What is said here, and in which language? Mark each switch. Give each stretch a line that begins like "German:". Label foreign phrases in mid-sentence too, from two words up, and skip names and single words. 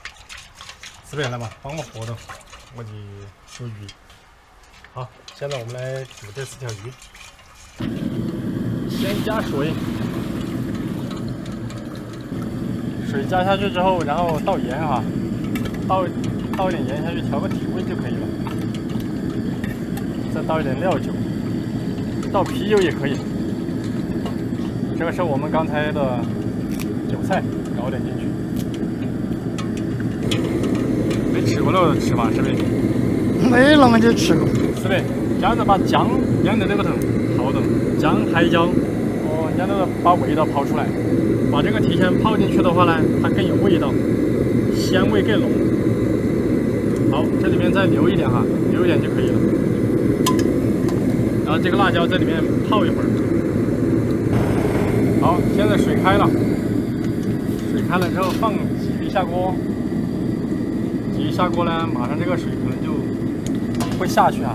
Chinese: 四位來吧，幫我和的，我就煮魚。好，現在我們來煮這4條魚。先加水，水加下去之後，然後倒鹽哈，倒一點鹽下去調個體味就可以了。再倒一點料酒，倒啤酒也可以。這個是我們剛才的韭菜，搞點進去。沒吃過肉的吃吧，是不是？沒那麼就吃過。是不是？這樣子把薑煸在這個頭，好的，薑海椒。煸到把味道泡出來，把這個提前泡進去的話呢，它更有味道，鮮味更濃。好，這裡面再留一點哈，留一點就可以了。然後這個辣椒在裡面泡一會兒。好，現在水開了，水開了之後放鯽魚下鍋，鯽魚下鍋呢，馬上這個水可能就會下去啊。